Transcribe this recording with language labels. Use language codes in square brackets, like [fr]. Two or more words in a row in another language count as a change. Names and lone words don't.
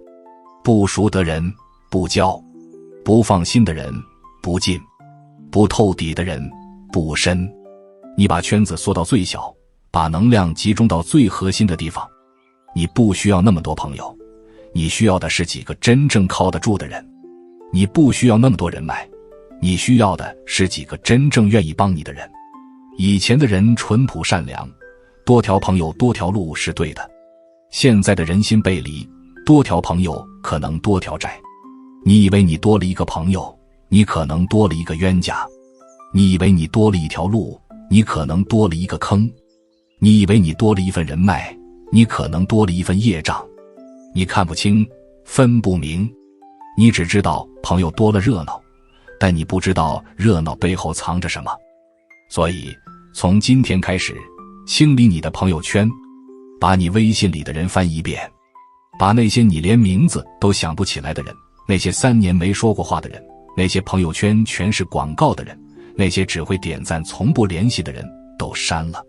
[zh] 不熟的人不交，不放心的人不進，不透底的人不深。你把圈子缩到最小， 把能量集中到最核心的地方。你不需要那麼多朋友，你需要的是幾個真正靠得住的人。你不需要那麼多人脈，你需要的是幾個真正願意幫你的人。以前的人淳樸善良，多條朋友多條路是對的。現在的人心背離，多條朋友可能多條債。你以為你多了一個朋友，你可能多了一個冤家。你以為你多了一條路，你可能多了一個坑。你以為你多了一份人脈，你可能多了一份業障。你看不清，分不明，你只知道朋友多了熱鬧，但你不知道熱鬧背後藏着什麼。所以從今天開始，清理你的朋友圈，把你微信裡的人翻一遍，把那些你連名字都想不起來的人，那些3年沒說過話的人，那些朋友圈全是廣告的人，那些只會點讚從不聯繫的人都刪了。